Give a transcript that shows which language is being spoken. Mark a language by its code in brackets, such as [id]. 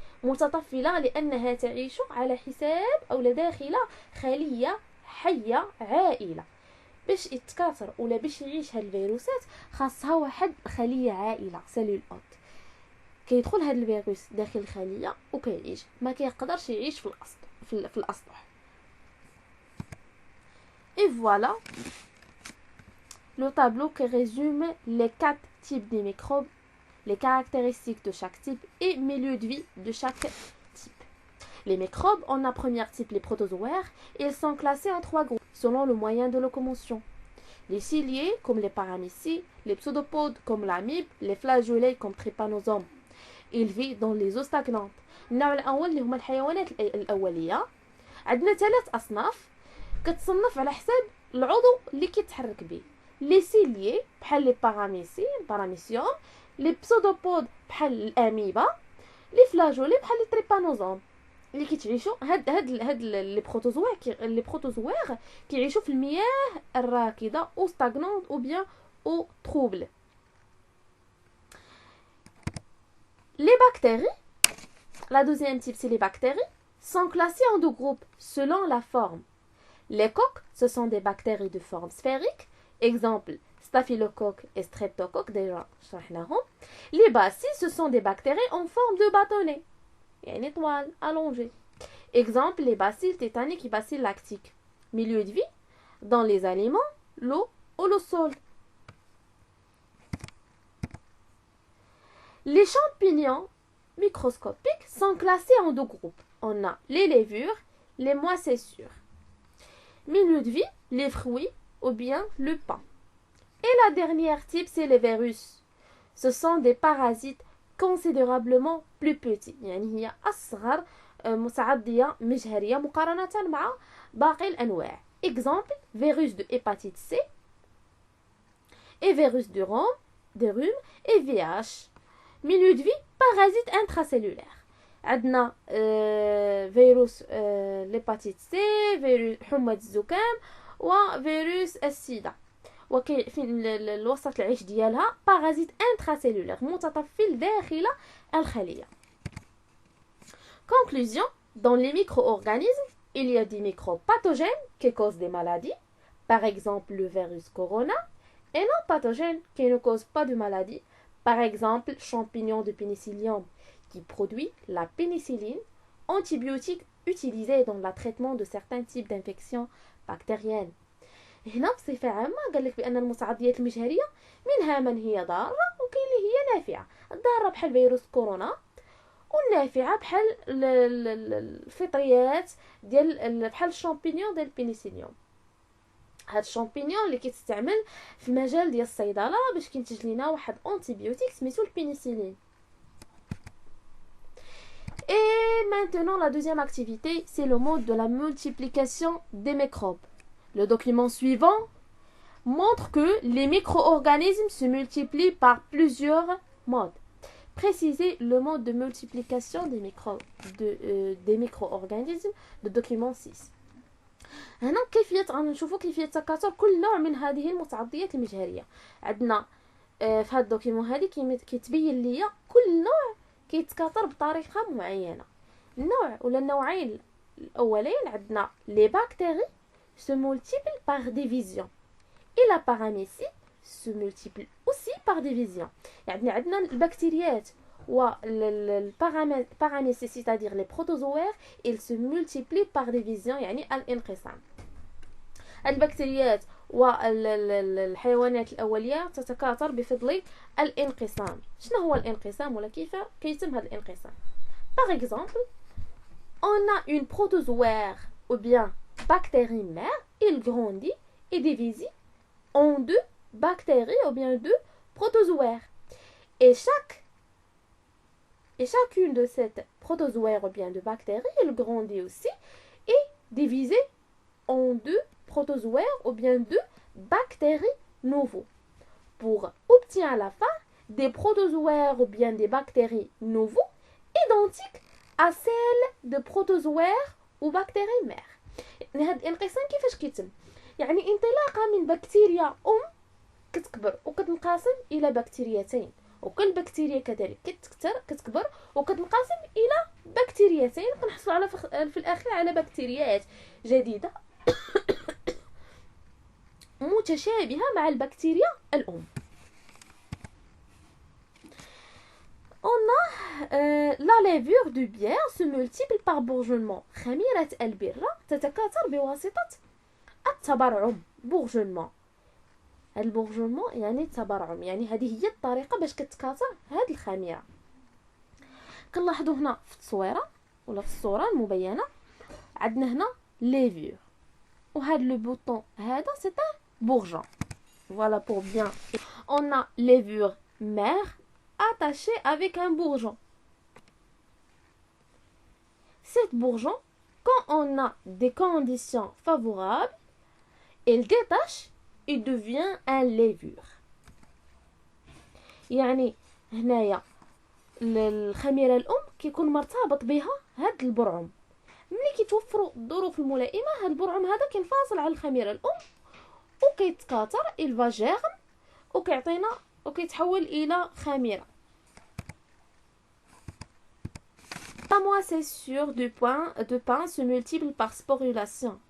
[ar] متطفلة لأنها تعيش على حساب أو داخل خلية حية عائلة. باش يتكاثر ولا باش يعيش هاد الفيروسات خاصها واحد خلية عائلة سيلول اوت. كيدخل هاد الفيروس داخل الخلية وكيعيش، ما كيقدرش يعيش في الأسطح. [fr] Et voilà le tableau qui résume les 4 types de microbes, les caractéristiques de chaque type et milieu de vie de chaque type. Les microbes, en un premier type les protozoaires, ils sont classés en 3 groupes selon le moyen de locomotion. Les ciliés comme les paramycies, les pseudopodes comme l'amibe, les flageolets comme trypanosomes. Ils vivent dans les eaux stagnantes. [ar] النوع الأول اللي هما الحيوانات الأولية. عندنا 3 أصناف كتصنف على حساب العضو اللي كيتحرك به. لي سيليي بحال لي باراميسيوم، لي بسودوبود بحال الاميبا، لي فلاجولي بحال لي تريبانوزوم اللي كيتعيشوا هاد لي بروتوزوار كيعيشوا في المياه الراكده [fr] او ستاغنونت او بيان او تروبل. Les bactéries, la deuxième type c'est les bactéries, sont classées en 2 groupes selon la forme. Les coques, ce sont des bactéries de forme sphérique, exemple staphylocoque et streptocoque, déjà [ar] شرحناهم. [fr] Les bacilles, ce sont des bactéries en forme de bâtonnet, [ar] يعني [fr] étoile allongée. Exemple les bacilles tétaniques et bacilles lactiques. Milieu de vie, dans les aliments, l'eau ou le sol. Les champignons microscopiques sont classés en 2 groupes. On a les levures, les moisissures. Milieu de vie, les fruits ou bien le pain. Et la dernière type, c'est les virus. Ce sont des parasites considérablement plus petits. [ar] يعني هي أصغر متعدية مجهرية مقارنة مع باقي الأنواع. [fr] Exemple, virus de hépatite C et virus de rhume et VIH. Milieu de vie, parasite intracellulaire. [ar] عندنا فيروس الهيباتيت سي، فيروس حمى الزكام، وفيروس السيدا. وكي في الوسط العيش ديالها [fr] بارازيت انتراسيلولير [ar] متطفل داخل الخلية. [fr] Conclusion, dans les micro-organismes, il y a des microbes pathogènes qui causent des maladies, par exemple le virus corona, et non pathogènes qui ne causent pas de maladie. Par exemple, champignon de pénicillium qui produit la pénicilline, antibiotique utilisé dans le traitement de certains types d'infections bactériennes. [ar] هنا بصفة عامة قال لك بأن المساعديات المجهرية منها من هي ضارة وكاين اللي هي نافعة. الضارة بحال فيروس كورونا، والنافعة بحال الفطريات ديال بحال الشامبينيون ديال البينيسيليوم. هاد الشامبينيون اللي كيتستعمل في المجال ديال الصيدله باش كينتج لينا واحد انتيبيوتيك سميتو البينيسيلين. [fr] Et maintenant, la deuxième activité, c'est le mode de la multiplication des microbes. Le document suivant montre que les micro-organismes se multiplient par plusieurs modes. Précisez le mode de multiplication des micro-organismes de document 6. [ar] هنا كيفية غنشوفوا كيفية تكاثر كل نوع من هذه المتعضيات المجهرية. عندنا في هذا الدوكيمون هذه كيتبين ليا كل نوع كيتكاثر بطريقة معينة. النوع ولا النوعين الأولين عندنا [fr] les bactéries se multiplient par division et la paramécie se multiplie aussi par division. [ar] يعني عندنا البكتيريات والباراmécie [fr] c'est-à-dire les protozoaires ils se multiplient par division [ar] يعني الانقسام. البكتيريات والحيوانات الأولية تتكاثر بفضل الانقسام. شنو هو الانقسام ولا كيف كيتم هذا الانقسام؟ [fr] Par exemple, on a une protozoaire ou bien bactérie mère, il grandit et divise en deux bactéries ou bien deux protozoaires. Et chacune de ces protozoaires ou bien de bactéries, il grandit aussi et divisé en deux protozoaires ou bien deux bactéries nouveaux. Pour obtenir à la fin des protozoaires ou bien des bactéries nouveaux identiques à celles de protozoaires ou bactéries mères. [ar] يعني هذا الانقسام كيفاش كيتم؟ يعني انطلاقا من بكتيريا كتكبر وكتنقسم الى بكتيريتين، وكل بكتيريا كذلك كتكبر وكتنقسم الى بكتيريتين، كنحصلوا على في الاخير على بكتيريات جديده متشابهه مع البكتيريا الام. [fr] On a la levure du bière se multiplie par bourgeonnement. [ar] خميرة البرة تتكاثر بواسطة التبرعم. [fr] bourgeonnement. [ar] البورجونمون يعني التبرعم، يعني هذه هي الطريقة باش كتكاثر هاد الخميرة. كنلاحظوا هنا في التصويرة ولا في الصورة المبينة عندنا هنا ليفور، وهاد [fr] لو بوطون [ar] هذا [fr] سي ان bourgeon. Voilà pour bien. On a levure mère attachée avec un bourgeon. Cette bourgeon, quand on a des conditions favorables, elle détache et devient un levure. [ar] يعني هنايا الخميرة الأم كيكون مرتبط بها هاد البرعم. ملي كيتوفروا الظروف الملائمة هاد البرعم هذا كينفصل على الخميرة الأم وكيتكاثر [fr] il va germe [ar] وكيعطينا وكيتحول إلى خميرة. [fr] La moisissure de pain se multiplie par sporulation.